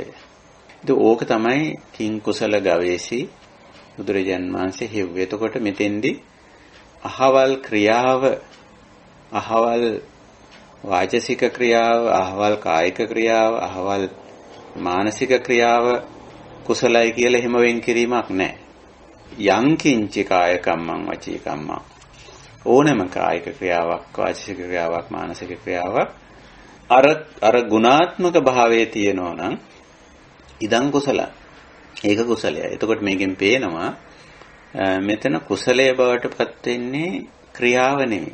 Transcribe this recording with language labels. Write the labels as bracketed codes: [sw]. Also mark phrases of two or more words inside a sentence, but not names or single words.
[si] ඉතින් ඕක තමයි [pi] කිං කුසල ගවේසි [si] බුදුරජාණන් වහන්සේ හෙව්වේ. එතකොට මෙතෙන්දී අහවල් ක්‍රියාව, අහවල් වාචසික ක්‍රියාව, අහවල් කායික ක්‍රියාව, අහවල් මානසික ක්‍රියාව කුසලයි කියලා එහෙම වෙන් කිරීමක් නැහැ. [pi] යං කිංචි කාය කම්මං, වචී කම්මං. [si] ඕනෑම කායික ක්‍රියාවක්, වාචික ක්‍රියාවක්, මානසික ක්‍රියාවක් අර ගුණාත්මක භාවයේ තියෙනවා නම් [pi] ඉදං කුසල. [si] ඒක කුසලයි. එතකොට මේකෙන් පේනවා මෙතන කුසලයේ බවට පත් වෙන්නේ ක්‍රියාව නෙමෙයි.